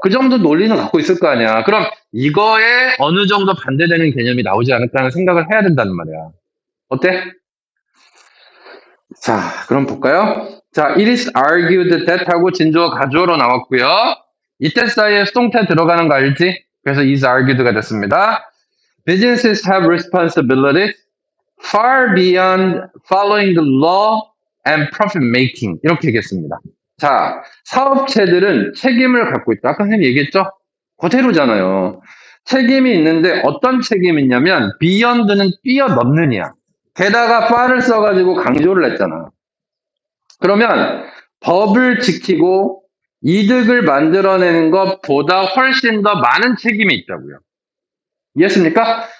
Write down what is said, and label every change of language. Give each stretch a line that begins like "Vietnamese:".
Korean: 그 정도 논리는 갖고 있을 거 아니야. 그럼 이거에 어느 정도 반대되는 개념이 나오지 않을까라는 생각을 해야 된다는 말이야. 어때? 자, 그럼 볼까요? 자,
English: it is argued that
Korean: 하고 진주어 가주어로 나왔고요. 이때 사이에 수동태 들어가는 거 알지? 그래서
English: is argued
Korean: 가 됐습니다.
English: Businesses have responsibilities far beyond following the law and profit making.
Korean: 이렇게 얘기했습니다. 자, 사업체들은 책임을 갖고 있다. 아까 선생님 얘기했죠? 그대로잖아요. 책임이 있는데 어떤 책임이 있냐면 beyond는 뛰어넘느냐. 게다가 far를 써가지고 강조를 했잖아. 그러면 법을 지키고 이득을 만들어내는 것보다 훨씬 더 많은 책임이 있다고요. 이해했습니까?